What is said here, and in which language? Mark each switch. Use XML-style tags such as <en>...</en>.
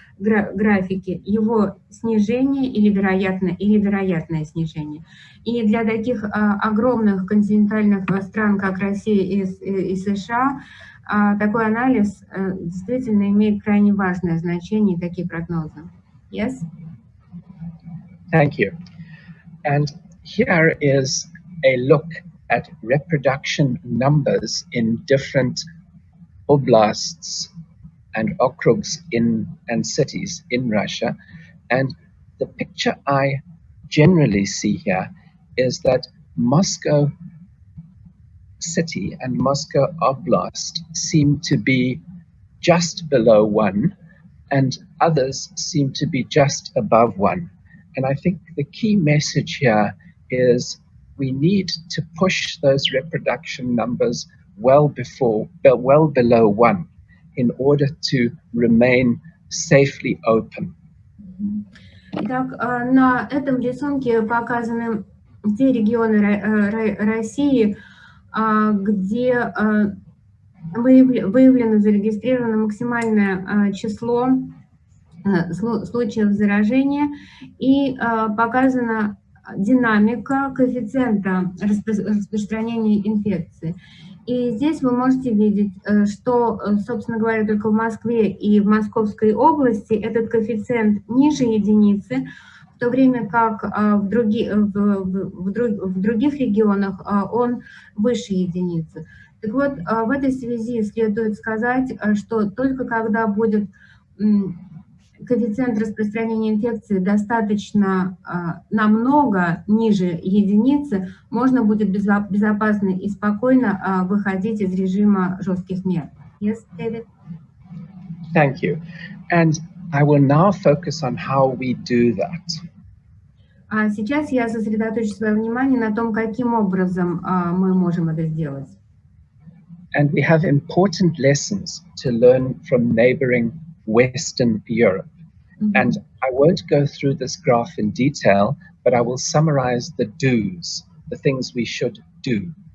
<ru>графике его снижение или вероятное снижение. И для таких огромных континентальных стран, как Россия и США, такой анализ действительно имеет крайне важное значение, и такие прогнозы.</ru> <en>Yes? Thank you. And here is a look at reproduction numbers in different oblasts and okrugs and cities in Russia. And the picture I generally see here is that Moscow city and Moscow Oblast seem to be just below 1, and others seem to be just above 1. And I think the key message here is we need to push those reproduction numbers well below 1 in order to remain safely open.</en> <ru>Итак, на этом рисунке показаны те регионы России, где выявлено, зарегистрировано максимальное число случаев заражения и показана динамика коэффициента распространения инфекции. И здесь вы можете видеть, что, собственно говоря, только в Москве и в Московской области этот коэффициент ниже единицы, в то время как в других регионах он выше единицы. Так вот, в этой связи следует сказать, что только когда будет коэффициент распространения инфекции достаточно намного ниже единицы, можно будет безопасно и спокойно выходить из режима жестких мер.</ru> <en>Yes, David? Thank you. And I will now focus on how we do that.</en> <ru>А сейчас я сосредоточу свое внимание на том, каким образом мы можем это сделать.</ru> <en>And we have important lessons to learn from neighboring Western Europe. And I won't go through this graph in detail, but I will summarize the do's, the things we should do.</en>